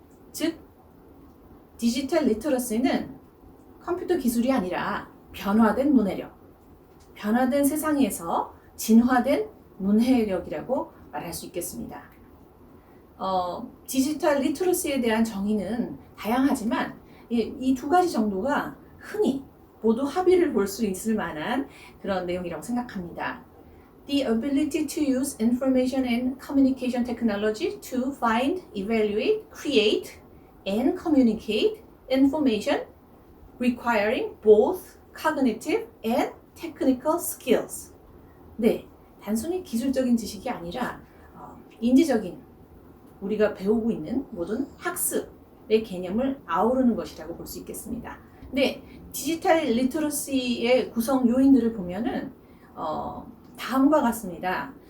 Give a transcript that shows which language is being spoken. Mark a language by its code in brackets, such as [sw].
[ko] 즉, 디지털 리터러시는 컴퓨터 기술이 아니라 변화된 문해력, 변화된 세상에서 진화된 문해력이라고 말할 수 있겠습니다. 디지털 리터러시에 대한 정의는 다양하지만 이 두 가지 정도가 흔히 모두 합의를 볼 수 있을 만한 그런 내용이라고 생각합니다. [en] The ability to use information and communication technology to find, evaluate, create, and communicate information requiring both cognitive and technical skills. [ko] 네, 단순히 기술적인 지식이 아니라 인지적인, 우리가 배우고 있는 모든 학습의 개념을 아우르는 것이라고 볼 수 있겠습니다. 네, 디지털 리터러시의 구성 요인들을 보면은 다음과 같습니다.